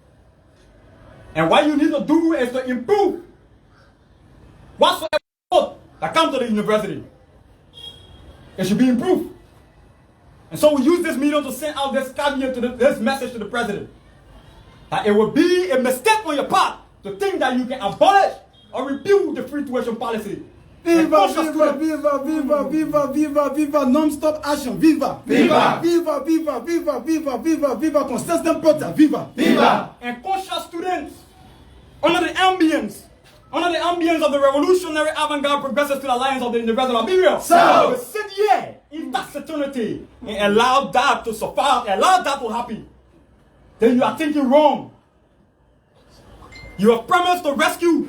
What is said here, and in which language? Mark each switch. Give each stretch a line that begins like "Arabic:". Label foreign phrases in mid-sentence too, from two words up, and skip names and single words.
English: And what you need to do is to improve whatsoever that comes to the university. It should be improved. And so we use this medium to send out this caveat to this message to the president. That it would be a mistake on your part to think that you can abolish or repeal the free tuition policy. Viva, viva, viva, viva, viva, viva, viva, non-stop action, viva. Viva! Viva, viva, viva, viva, viva, viva, consistent protest, viva. Viva! And conscious students, under the ambience of the revolutionary avant-garde progressive student alliance of the University of Liberia, So will sit here in taciturnity and allow that to survive, allow that to happen. Then you are thinking wrong. You have promised to rescue.